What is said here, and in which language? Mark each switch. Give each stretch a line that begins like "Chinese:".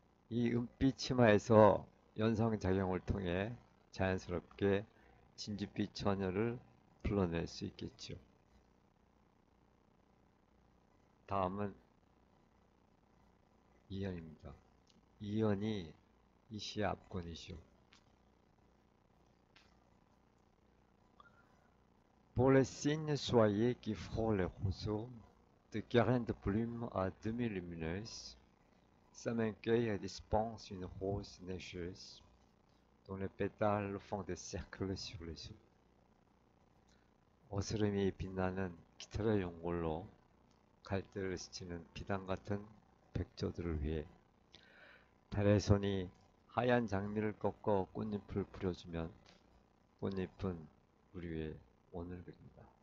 Korean: 이 은빛 치마에서 연상작용을 통해 자연스럽게 진주빛 처녀를 불러낼 수 있겠죠. 다음은 이연입니다. 이연이 이 시의 압권이죠.
French: Pour les cygnes soyeux qui frôlent les roseaux, de grains de plumes à demi lumineuses, sa main cueille et dispense une rose neigeuse, dont les pétales font des cercles sur les eaux.
Korean: 어스름이 빛나는 깃털의 연골로 갈대를 스치는 비단 같은 백조들을 위해 달의 손이 하얀 장미를 꺾어 꽃잎을 뿌려주면 꽃잎은 우리 위에 원을 그린다.